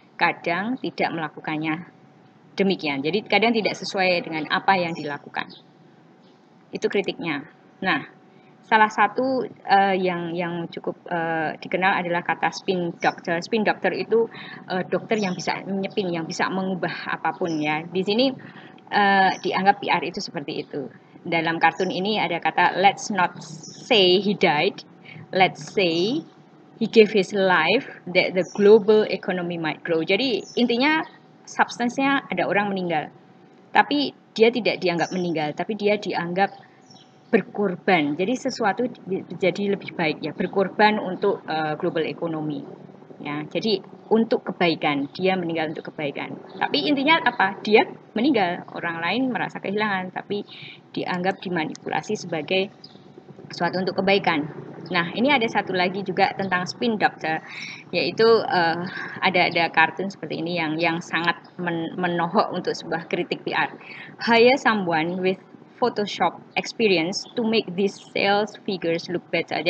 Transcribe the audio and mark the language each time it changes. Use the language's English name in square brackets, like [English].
[Indonesian] kadang tidak melakukannya demikian. Jadi kadang tidak sesuai dengan apa yang dilakukan. Itu kritiknya. Nah, salah satu yang cukup dikenal adalah kata spin doctor. Spin doctor itu dokter yang bisa menyepin, yang bisa mengubah apapun ya. Di sini dianggap PR itu seperti itu. Dalam kartun ini ada kata [English] let's not say he died, let's say he gave his life that the global economy might grow. [Indonesian] Jadi intinya substance-nya ada orang meninggal. Tapi dia tidak dianggap meninggal, tapi dia dianggap berkorban. Jadi sesuatu jadi lebih baik ya, berkorban untuk global economy. Ya, jadi untuk kebaikan, dia meninggal untuk kebaikan. Tapi intinya apa? Dia meninggal, orang lain merasa kehilangan, tapi dianggap dimanipulasi sebagai sesuatu untuk kebaikan. Nah, ini ada satu lagi juga tentang spin doctor, yaitu ada kartun seperti ini yang sangat menohok untuk sebuah kritik PR. [English] Hire someone with Photoshop experience to make these sales figures look better.